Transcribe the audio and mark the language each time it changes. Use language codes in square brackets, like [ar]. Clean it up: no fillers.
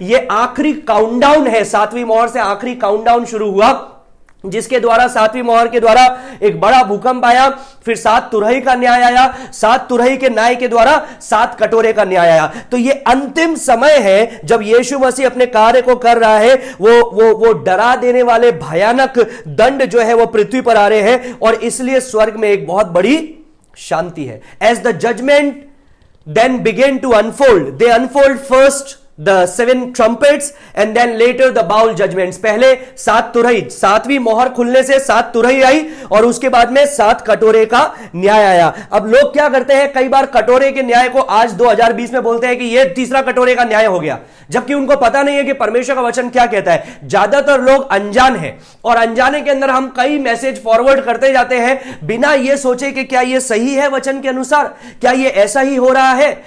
[hi] ये आखिरी काउंटडाउन है, 7वीं मोहर से आखिरी काउंटडाउन शुरू हुआ, जिसके द्वारा 7वीं मोहर के द्वारा एक बड़ा भूकंप आया, फिर 7 तुरही का न्याय आया, 7 तुरही के न्याय के द्वारा 7 कटोरे का न्याय आया। तो ये अंतिम समय है जब यीशु मसीह अपने कार्य को कर रहा है। वो डरा देने वाले भयानक दंड जो है वो पृथ्वी पर आ रहे हैं और इसलिए स्वर्ग में एक बहुत बड़ी शांति है। [en] As the judgment then began to unfold, they unfold first the 7 trumpets and then later the bowl judgments। [hi] पहले 7 तुरही, 7वीं मोहर खुलने से 7 तुरही आई और उसके बाद में 7 कटोरे का न्याय आया। अब लोग क्या करते हैं, कई बार कटोरे के न्याय को आज 2020 में बोलते हैं कि ये तीसरा कटोरे का न्याय हो गया, जबकि उनको पता नहीं है कि परमेश्वर का वचन क्या कहता है। ज्यादातर लोग अनजान हैं और अनजाने के अंदर हम कई मैसेज फॉरवर्ड करते जाते हैं बिना ये सोचे कि क्या ये सही है वचन के अनुसार, क्या ये ऐसा ही हो रहा है।